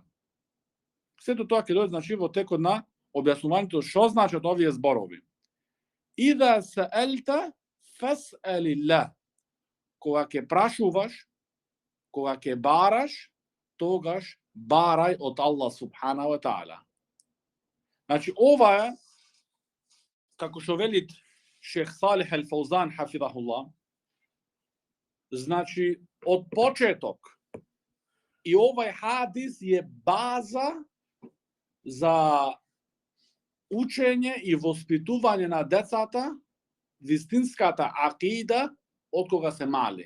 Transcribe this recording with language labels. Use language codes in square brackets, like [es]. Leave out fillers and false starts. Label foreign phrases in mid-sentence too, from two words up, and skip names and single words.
[mk] Сето тоа ќе дојде, значи, во текот на објаснувањето што значат овие зборови. [ar] إذا سألت فاسأل الله. [mk] Кога ќе прашуваш, кога ќе бараш, тогаш барај од Аллах [ar] سبحانه وتعالى. [mk] Значи ова е, како што велит шейх Салих ал-Фаузан хафидахуллах, значи од почеток и овај хадис е база за учење и воспитување на децата вистинската акида од кога се мали.